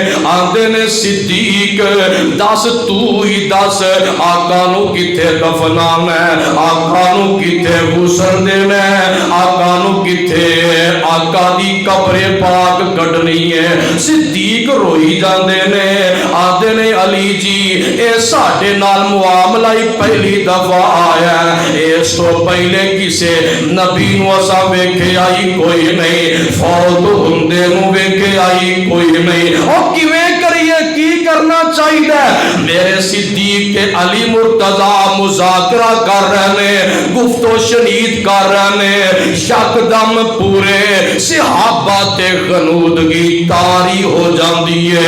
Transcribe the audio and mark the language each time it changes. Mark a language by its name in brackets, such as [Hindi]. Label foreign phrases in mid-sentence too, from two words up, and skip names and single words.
[Punjabi] صدیق دس تو ہی دس آقا نو کتے دفنانا ہے آقا نو کتے غسل دینا ہے آقا نو کتے آقا دی قبر پاک کڈنی ہے صدیق روئی جاندے نے آندے نے علی جی اے ساڈے نال معاملہ ہی پہلی دفعہ آیا ہے اس تو پہلے کسے نبی نو اساں ویکھیا ہی کوئی نہیں فوت ہوندے نو ویکھیا ہی کوئی نہیں او کیویں کریے کی کرنا چاہیے میرے صدیق تے علی مرتضی مذاکرہ کر رہے ہیں گفت و شنید کر رہے ہیں یکدم پورے صحابہ تے غنودگی تاری ہو جاندی ہے